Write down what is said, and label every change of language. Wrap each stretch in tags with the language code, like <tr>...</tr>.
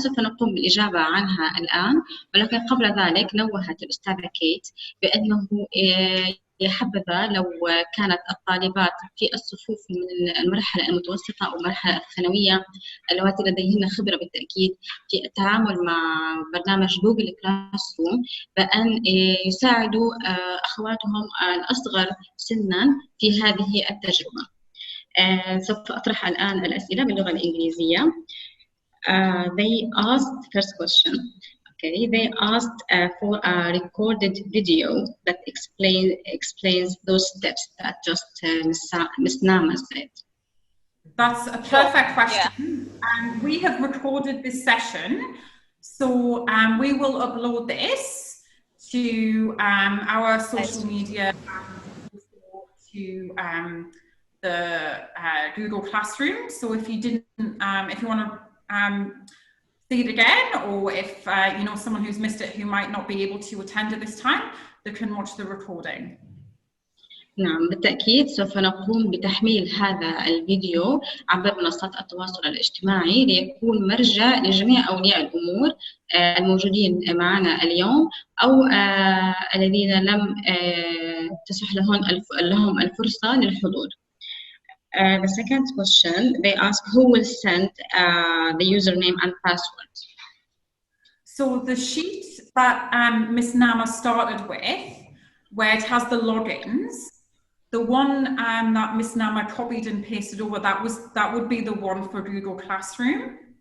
<ar>سوف نقوم بالإجابة عنها الآن، ولكن قبل ذلك نوهت الأستاذة كيت بأنه يحبذا لو كانت الطالبات في الصفوف من المرحلة المتوسطة أو المرحلة الثانوية اللواتي لديهن خبرة بالتأكيد في التعامل مع برنامج جوجل كلاس روم، بأن يساعدوا أخواتهم الأصغر سنا في هذه التجربة. سوف أطرح الآن الأسئلة باللغة الإنجليزية.</ar> <en>They asked first question. Okay, they asked for a recorded video that explains those steps that just Ms. Nama said. That's a perfect question. Yeah. We have recorded this session, so we will upload this to our social media and to the Google Classroom. So if you didn't, if you want to see it again, or if you know someone who's missed it who might not be able to attend at this time, they can watch the recording.</en> <ar>نعم بالتأكيد سوف نقوم بتحميل هذا الفيديو عبر منصات التواصل الاجتماعي ليكون مرجع لجميع أولياء الأمور الموجودين معنا اليوم أو الذين لم تسمح لهم الفرصة للحضور.</ar> <en>The second question, they ask who will send the username and password. So the sheet that Ms. Nama started with, where it has the logins, the one that Ms. Nama copied and pasted over, that would be the one for Google Classroom.</en>